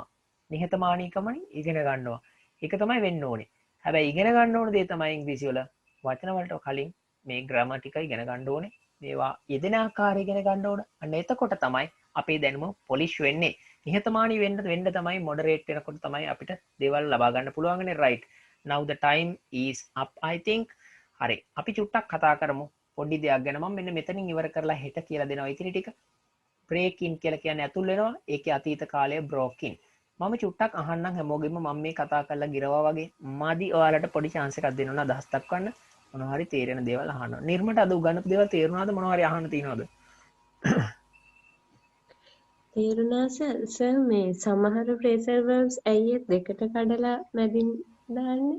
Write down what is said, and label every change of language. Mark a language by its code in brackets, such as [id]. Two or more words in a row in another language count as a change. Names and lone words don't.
[si] නිහතමානීකමෙන් ඉගෙන ගන්නවා. ඒක තමයි වෙන්න ඕනේ. හැබැයි ඉගෙන ගන්න ඕන දේ තමයි ඉංග්‍රීසි වල වචන වලට කලින් මේ ග්‍රැමර් ටික ඉගෙන ගන්න ඕනේ. මේවා යෙදෙන ආකාරය ඉගෙන ගන්න ඕන. අන්න එතකොට තමයි අපේ දැනුම පොලිෂ් වෙන්නේ. නිහතමානී වෙන්න තමයි මොඩරේට් වෙනකොට තමයි අපිට දේවල් ලබා ගන්න පුළුවන්නේ. [en] right. Now the time is up I think. [si] හරි. අපි චුට්ටක් කතා කරමු පොඩි දෙයක් ගැන. මම මෙන්න මෙතනින් ඉවර කරලා හෙට කියලා දෙනවා ඉතිරි ටික. [en] break in [si] කියලා කියන්නේ ඇතුල් වෙනවා. ඒකේ අතීත කාලය [en] broke in. [si] මම චුට්ටක් අහන්නම් හැමෝගෙම මම මේ කතා කරලා ගිරවා වගේ. මදි ඔයාලට පොඩි chance එකක් දෙන්න ඕන අදහස් දක්වන්න. මොනවා හරි තේරෙන දේවල් අහන්න. නිර්මට අද උගන්වපු දේවල් තේරුණාද? මොනවා හරි අහන්න තියෙනවද? තේරුණා සර් මේ සමහර [en] phrasal verbs [si] ඇයි දෙකට කඩලා මැදින් දාන්නේ?